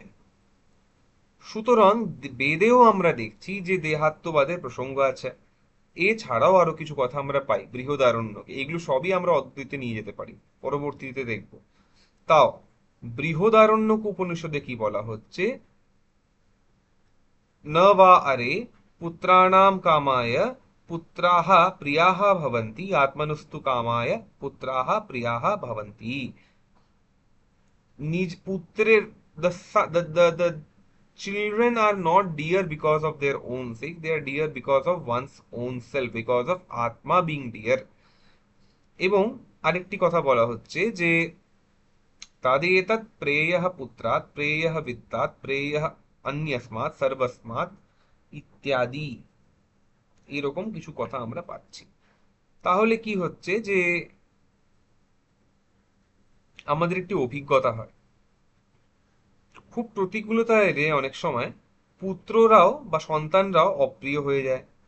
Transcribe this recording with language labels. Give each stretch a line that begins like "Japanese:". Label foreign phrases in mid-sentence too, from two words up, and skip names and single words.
Bangla: সুতরাং বেদেও আমরা দেখছি যে দেহাত্মবাদের প্রসঙ্গ আছে। এছাড়াও আরো কিছু কথা আমরা পাই বৃহদারণ্যকে, এগুলো সবই আমরা অদ্বৈতে নিয়ে যেতে পারি, পরবর্তীতে দেখব। তাও বৃহদারণ্যক উপনিষদে কি বলা হচ্ছে,
Sanskrit: न वा अरे पुत्राणां कामाय पुत्राः प्रियाः भवन्ति आत्मनस्तु कामाय पुत्राः प्रियाः भवन्ति।
Bangla: নিজ পুত্রের,
English: the children are not dear because of their own sake, they are dear because of one's own self, because of atma being dear।
Bangla: এবং আরেকটি কথা বলা হচ্ছে যে
Sanskrit: তাদেতৎ প্রেয়ঃ পুত্রাৎ প্রেয়ঃ বিত্তাৎ প্রেয়ঃ অন্যস্মাৎ সর্বস্মাৎ
Bangla: ইত্যাদি, এরকম কিছু কথা আমরা পাচ্ছি। তাহলে কি হচ্ছে যে আমাদের একটি অভিজ্ঞতা হয়, খুব প্রতিকূলতা এলে অনেক সময় পুত্ররাও বা সন্তানরাও অপ্রিয় হয়ে যায়।